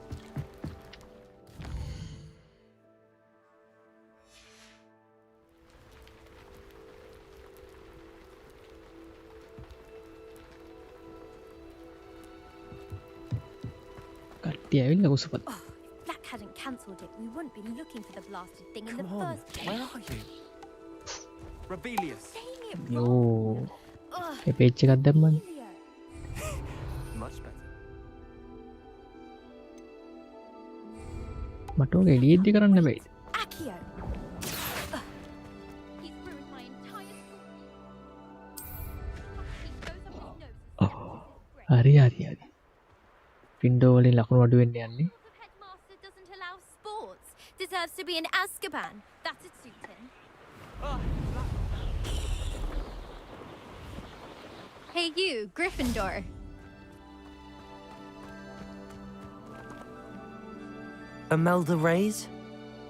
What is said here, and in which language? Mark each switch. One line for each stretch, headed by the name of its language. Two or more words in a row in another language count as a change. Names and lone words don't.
Sinhala: කට්ටිය ඇවිල්ලා කුසපත්.
English: Black hadn't cancelled it. We wouldn't be looking for the blasted thing in the Come on, first place. where are you? Rebellious.
Sinhala: යෝ. ඒ පේජ් එකක් දැම්මනේ.
English: Much better.
Sinhala: මට ඔක එළියෙද්දි කරන්න බෑද?
English: Accio.
Sinhala: හරි හරි හරි. වින්ඩෝ වලින් ලකුණු අඩු වෙන්න යන්නේ.
English: Headmaster doesn't allow sports. Deserves to be in Azkaban. That'd suit him. Hey you, Gryffindor. Imelda Reyes?